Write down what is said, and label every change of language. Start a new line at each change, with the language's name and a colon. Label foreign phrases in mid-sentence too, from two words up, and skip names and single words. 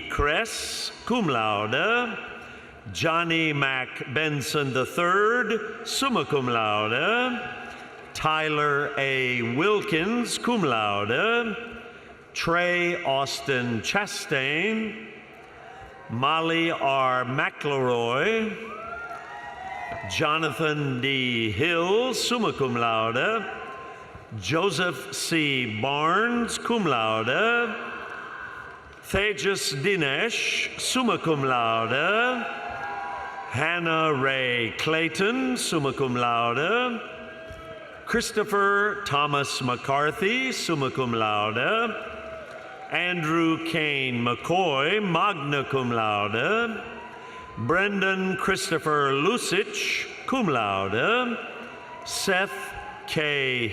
Latin: Kress, cum laude,
English: Johnny Mac Benson III,
Latin: summa cum laude, Tyler A.
English: Wilkins,
Latin: cum laude,
English: Trey Austin Chastain, Molly R. McElroy, Jonathan D. Hill,
Latin: summa cum laude, Joseph C.
English: Barnes,
Latin: cum laude,
English: Tejas Dinesh,
Latin: summa cum laude,
English: Hannah Ray Clayton,
Latin: summa cum laude,
English: Christopher Thomas McCarthy,
Latin: summa cum laude,
English: Andrew Kane McCoy,
Latin: magna cum laude,
English: Brendan Christopher Lusich,
Latin: cum laude,
English: Seth K.